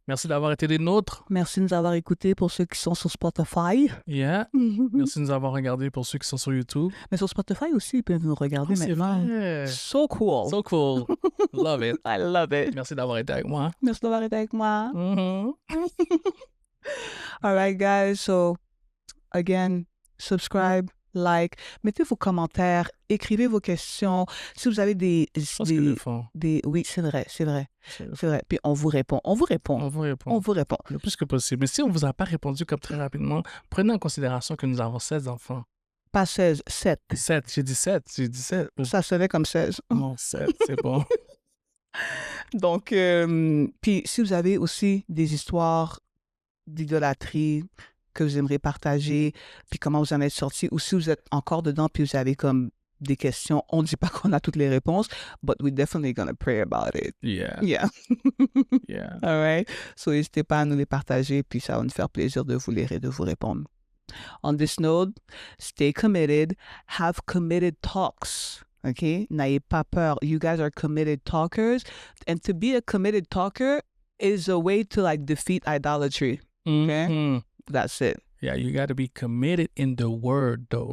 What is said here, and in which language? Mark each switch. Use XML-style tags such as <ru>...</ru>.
<fr>Merci d'avoir été des nôtres. Merci de nous avoir écoutés pour ceux qui sont sur Spotify.</fr> <en>Yeah.</en> <fr>Merci de nous avoir regardés pour ceux qui sont sur YouTube. Mais sur Spotify aussi, ils peuvent nous regarder maintenant. C'est vrai.</fr> <en>So cool. So cool. Love it. I love it.</en> <fr>Merci d'avoir été avec moi. Merci d'avoir été avec moi.</fr> <en>All right, guys. So, again, subscribe,</en> <fr>like, mettez vos commentaires, écrivez vos questions. Si vous avez des oui, c'est vrai. Puis on vous répond. Le plus que possible. Mais si on ne vous a pas répondu comme très rapidement, prenez en considération que nous avons 16 enfants. Pas 16, 7. 7, j'ai dit 7. Ça sonnait comme 16. Non, 7, c'est bon. Donc, puis si vous avez aussi des histoires d'idolâtrie que vous aimeriez partager, puis comment vous en êtes sorti, ou si vous êtes encore dedans, puis vous avez comme des questions, on ne dit pas qu'on a toutes les réponses,</fr> <en>but we're definitely gonna pray about it. Yeah. All right?</en> <fr>So, n'hésitez pas à nous les partager, puis ça va nous faire plaisir de vous lire et de vous répondre.</fr> <en>On this note, stay committed, have committed talks. Okay?</en> <fr>N'ayez pas peur.</fr> <en>You guys are committed talkers. And to be a committed talker is a way to like defeat idolatry. Okay? Mm-hmm. That's it. Yeah, you got to be committed in the word, though.</en>